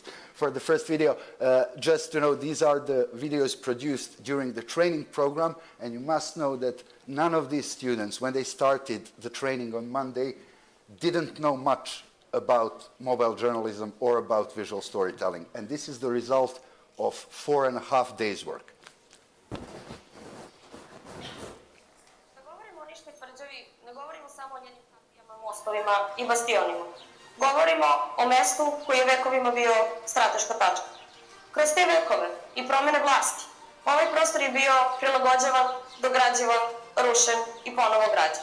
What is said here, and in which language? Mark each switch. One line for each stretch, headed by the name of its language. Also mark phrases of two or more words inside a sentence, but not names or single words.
English: For the first video, just to know, these are the videos produced during the training program, and you must know that none of these students, when they started the training on Monday, didn't know much about mobile journalism or about visual storytelling. And this is the result of 4.5 days work.
Serbian: Ne govorimo o niškoj tvrđavi, ne govorimo samo o njenim kapijama, mostovima i bastionima. Govorimo o mestu koji je vekovima bio strateška tačka. Kroz te vekove i promene vlasti, ovaj prostor je bio prilagođavan, dograđivan, rušen i ponovo građen.